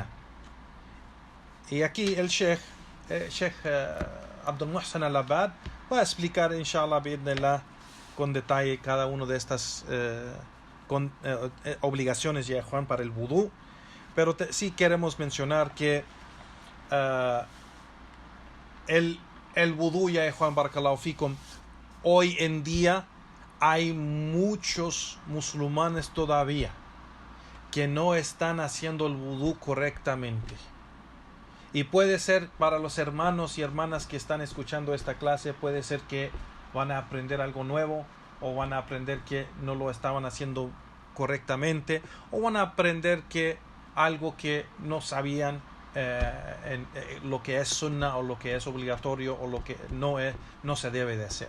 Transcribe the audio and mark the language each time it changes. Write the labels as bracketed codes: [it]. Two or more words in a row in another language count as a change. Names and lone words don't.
[es] Y aquí el Sheikh Abdul Muhsin Al-Abbad va a explicar, inshallah, con detalle cada una de estas obligaciones ya Juan para el vudú. Pero sí queremos mencionar que el vudú ya Juan [ar] بارك الله فيكم, [es] hoy en día hay muchos musulmanes todavía que no están haciendo el vudú correctamente. Y puede ser para los hermanos y hermanas que están escuchando esta clase, puede ser que van a aprender algo nuevo, o van a aprender que no lo estaban haciendo correctamente, o van a aprender que algo que no sabían, lo que es sunnah o lo que es obligatorio o lo que no se debe de hacer.